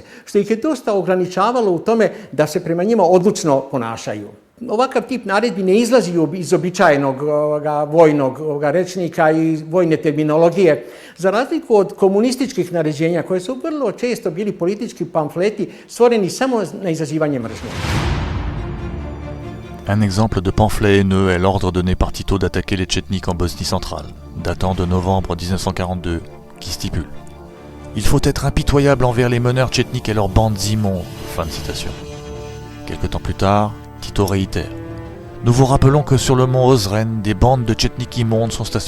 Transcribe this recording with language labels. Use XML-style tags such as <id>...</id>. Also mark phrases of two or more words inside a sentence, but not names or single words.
<sr>Što ih je dosta ograničavalo u tome da se prema njima odlučno ponašaju. Ovakav tip naredbi ne izlazi iz običajenog vojnog rečnika i vojne terminologije, za razliku od komunističkih naređenja koje su vrlo često bili politički pamfleti stvoreni samo na izazivanje mržnje.</sr> <fr>Un exemple de pamphlet haineux est l'ordre donné par Tito d'attaquer les Tchétniks en Bosnie centrale, datant de novembre 1942, qui stipule « Il faut être impitoyable envers les meneurs tchétniks et leurs bandes immondes ». Fin de citation. Quelque temps plus tard, Tito réitère « Nous vous rappelons que sur le mont Ozren, des bandes de Tchétniks immondes sont stationnées.</fr>